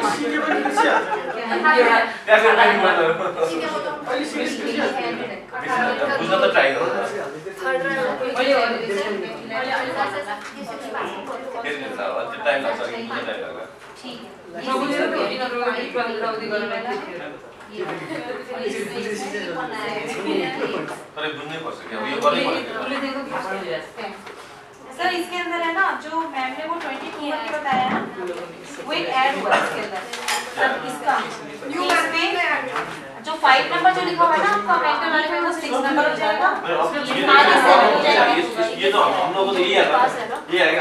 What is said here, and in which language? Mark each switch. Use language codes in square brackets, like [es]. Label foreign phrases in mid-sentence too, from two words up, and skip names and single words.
[ne] बुझ्न त ट्राई गरौँ टाइम लाग्छ टाइम लाग्छ तर बुझ्नै पर्छ कि अब यो गर्नै पर्यो [hi] सर इसके अंदर है ना, जो मैम ने वो 22 के बताया ना, वो एक ऐड हुआ इसके अंदर। सर इसका इसमें जो 5 नंबर जो लिखा हुआ है ना आपका मेंटल वाले में, वो 6 नंबर हो जाएगा, आगे 7 हो जाएगा। ये तो हम लोगों को तो यही आता है, ये आएगा